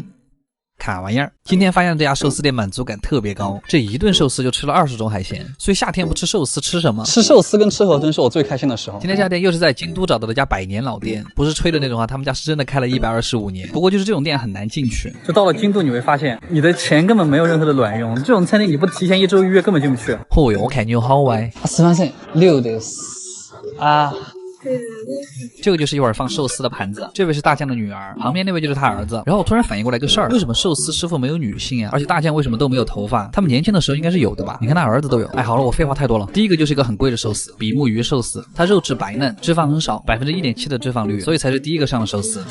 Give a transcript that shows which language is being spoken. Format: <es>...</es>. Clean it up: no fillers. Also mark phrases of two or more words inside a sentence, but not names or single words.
<zh>卡玩意儿，今天发现这家寿司店满足感特别高，这一顿寿司就吃了20种海鲜，所以夏天不吃寿司吃什么？吃寿司跟吃河豚是我最开心的时候。今天这家店又是在京都找到的家100年老店，不是吹的那种啊，他们家是真的开了125年。不过就是这种店很难进去，就到了京都你会发现，你的钱根本没有任何的卵用，这种餐厅你不提前1周预约根本进不去。哦哟，我看你有好歪。</zh> <ja>すみません、6です。</ja> <zh>啊。这个就是一会儿放寿司的盘子，这位是大将的女儿，旁边那位就是他儿子。然后我突然反应过来个事儿，为什么寿司师傅没有女性啊？而且大将为什么都没有头发？他们年轻的时候应该是有的吧？你看他儿子都有。哎，好了，我废话太多了。第一个就是一个很贵的寿司，比目鱼寿司，它肉质白嫩，脂肪很少，1.7%的脂肪率，所以才是第一个上的寿司。</zh>